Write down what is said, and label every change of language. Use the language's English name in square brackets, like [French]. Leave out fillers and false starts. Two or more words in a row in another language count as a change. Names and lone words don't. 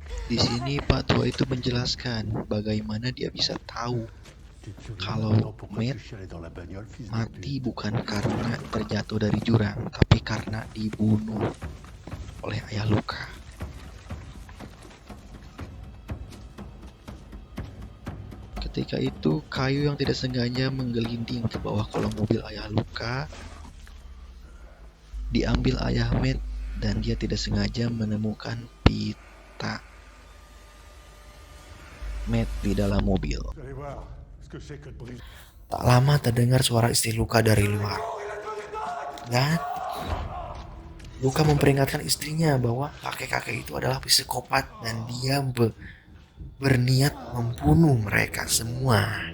[Indonesian] Di sini Pak Tua itu menjelaskan bagaimana dia bisa tahu [French] Tu te souviens [Indonesian] kalau [French] maintenant pourquoi [Indonesian] Matt [French] tu chialais dans la bagnole, fils de [Indonesian] mati [French] pute? [Indonesian] bukan karena terjatuh dari jurang, tapi karena dibunuh oleh ayah Luka. Ketika itu, kayu yang tidak sengaja menggelinding ke bawah kolong mobil ayah Luka diambil ayah Matt dan dia tidak sengaja menemukan pita Matt di dalam mobil. Vous allez voir ce que c'est que de briser. Tak lama terdengar suara istri Luka dari luar. Dan Luka memperingatkan istrinya bahwa kakek-kakek itu adalah psikopat dan dia berniat membunuh mereka semua.